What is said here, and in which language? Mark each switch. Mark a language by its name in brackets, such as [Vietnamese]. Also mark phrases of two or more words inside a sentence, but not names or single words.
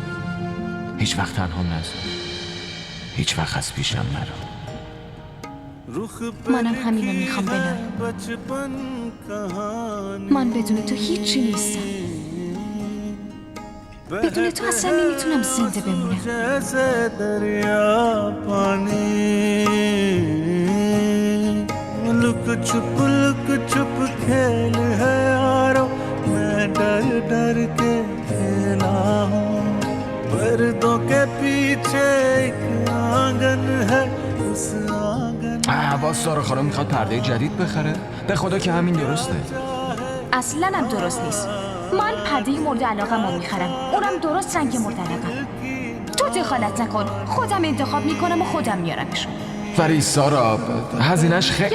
[Persian] هیچ وقت تنها نذار، هیچ وقت از پیشم نرو. منم همینو میخوام بلال. من بدون تو هیچی نیستم. بدون تو اصلا نمیتونم زنده بمونم. [Hindi] जैसे दरिया पानी लुक छुप खेल है यारो मैं डर डर के खेला हूँ पर्दों के पीछे एक आंगन है उस आंगन [Persian] باز سارا خانم میخواد پرده جدید بخره؟ به خدا که همین درسته. اصلا هم درست نیست. من پرده مورد علاقم رو میخرم، اونم درست رنگ مورد علاقم. تو دخالت نکن، خودم انتخاب میکنم و خودم میارمشون. ولی سارا، هزینه‌اش خیلی.